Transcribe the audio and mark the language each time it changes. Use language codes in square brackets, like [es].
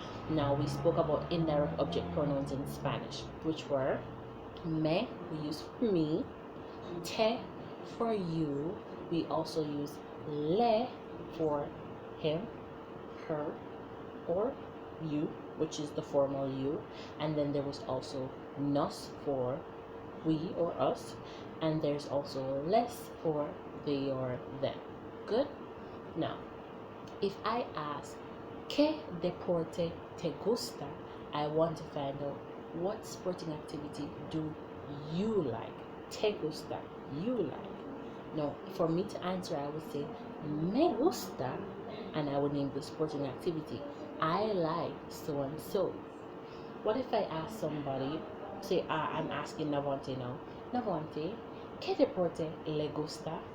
[en] Now we spoke about indirect object pronouns in Spanish, which were me, we use for me, te for you, we also use le for him, her, or you, which is the formal you, and then there was also nos for we or us, and there's also les for they or them. Good? Now, if I ask [es] ¿Qué deporte te gusta? [en] I want to find out what sporting activity do you like? Te gusta, you like. Now, for me to answer, I would say [es] me gusta, [en] and I would name the sporting activity. I like so and so. What if I ask somebody, say I'm asking Navante now, Navante, [es] ¿qué deporte le gusta?